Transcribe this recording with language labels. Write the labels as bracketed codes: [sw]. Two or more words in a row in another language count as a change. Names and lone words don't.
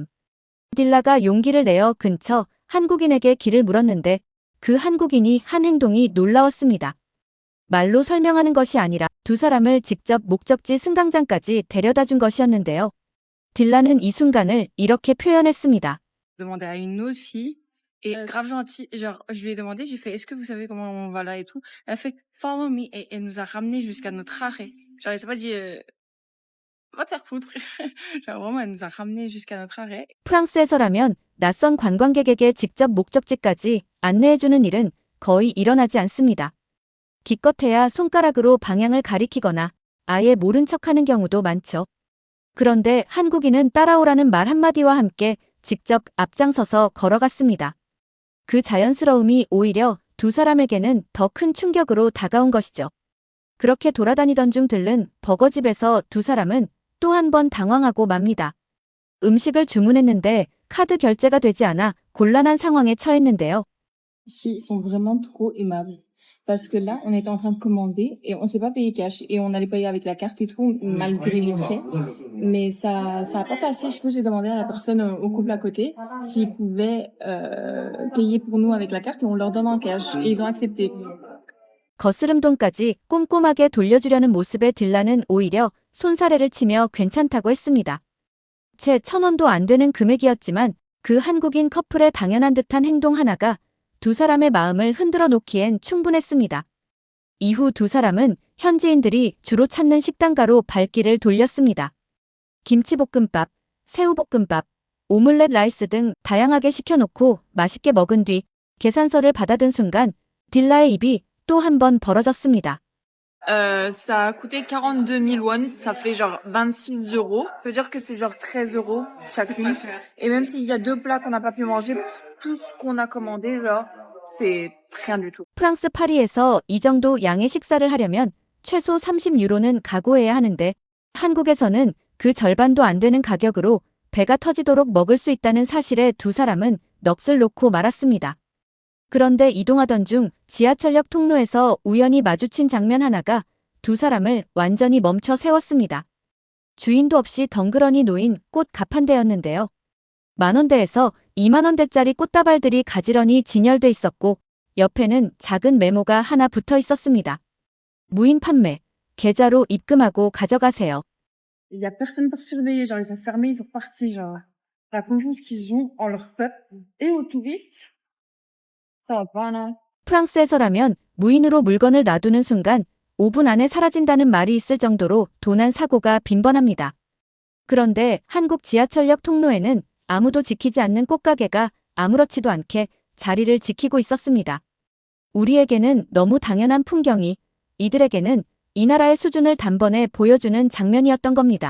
[ko] 딜라가 용기를 내어 근처 한국인에게 길을 물었는데 그 한국인이 한 행동이 놀라웠습니다. 말로 설명하는 것이 아니라 두 사람을 직접 목적지 승강장까지 데려다 준 것이었는데요. 딜라는 이 순간을 이렇게 표현했습니다. [fr] Demandé à une autre fille et grave gentille. Genre, je lui ai demandé, j'ai fait, est-ce que vous savez comment on va là et tout? Elle a fait, [en] follow me [fr] et elle nous a ramenés jusqu'à notre arrêt. Genre, elle s'est pas dit, va te faire foutre. Genre, vraiment, elle nous a ramenés jusqu'à notre arrêt. [ko] 프랑스에서라면 낯선 관광객에게 직접 목적지까지 안내해주는 일은 거의 일어나지 않습니다. 기껏해야 손가락으로 방향을 가리키거나 아예 모른 척하는 경우도 많죠. 그런데 한국인은 따라오라는 말 한마디와 함께 직접 앞장서서 걸어갔습니다. 그 자연스러움이 오히려 두 사람에게는 더 큰 충격으로 다가온 것이죠. 그렇게 돌아다니던 중 들른 버거집에서 두 사람은 또 한 번 당황하고 맙니다. 음식을 주문했는데 카드 결제가 되지 않아 곤란한 상황에 처했는데요. [fr] Ici, ils sont vraiment trop aimables. Parce que là, on était en train de commander et on s'est pas payé cash et on allait payer avec la carte et tout, malgré les frais. Mais ça a pas passé. Du coup, j'ai demandé à la personne au couple à côté s'ils pouvaient payer pour nous avec la carte et on leur donne en cash. Et ils ont accepté. [ko] 거스름돈까지 꼼꼼하게 돌려주려는 모습에 딜라는 오히려 손사래를 치며 괜찮다고 했습니다. 채 1,000원도 안 되는 금액이었지만 그 한국인 커플의 당연한 듯한 행동 하나가 두 사람의 마음을 흔들어 놓기엔 충분했습니다. 이후 두 사람은 현지인들이 주로 찾는 식당가로 발길을 돌렸습니다. 김치볶음밥, 새우볶음밥, 오믈렛 라이스 등 다양하게 시켜놓고 맛있게 먹은 뒤 계산서를 받아든 순간 딜라의 입이 또 한 번 벌어졌습니다. [fr] Ça a coûté 42 000 won, ça fait genre 26 euros. Ça veut dire que c'est genre 13 euros chacune. Et même s'il y a 2 plats qu'on n'a pas pu manger, pour tout ce qu'on a commandé, genre, c'est Rien du tout. [ko] 프랑스 파리에서 이 정도 양의 식사를 하려면 최소 30유로는 각오해야 하는데 한국에서는 그 절반도 안 되는 가격으로 배가 터지도록 먹을 수 있다는 사실에 두 사람은 넋을 놓고 말았습니다. 그런데 이동하던 중 지하철역 통로에서 우연히 마주친 장면 하나가 두 사람을 완전히 멈춰 세웠습니다. 주인도 없이 덩그러니 놓인 꽃 가판대였는데요. 10,000원대에서 20,000원대짜리 꽃다발들이 가지런히 진열돼 있었고 옆에는 작은 메모가 하나 붙어 있었습니다. 무인 판매, 계좌로 입금하고 가져가세요. [fr] Il y a personne pour surveiller, genre ils ont fermé, ils sont partis, genre. La confiance qu'ils ont en leur peuple et aux touristes, ça va pas, non? [ko] 프랑스에서라면 무인으로 물건을 놔두는 순간 5분 안에 사라진다는 말이 있을 정도로 도난 사고가 빈번합니다. 그런데 한국 지하철역 통로에는 아무도 지키지 않는 꽃가게가 아무렇지도 않게 자리를 지키고 있었습니다. 우리에게는 너무 당연한 풍경이 이들에게는 이 나라의 수준을 단번에 보여주는 장면이었던 겁니다.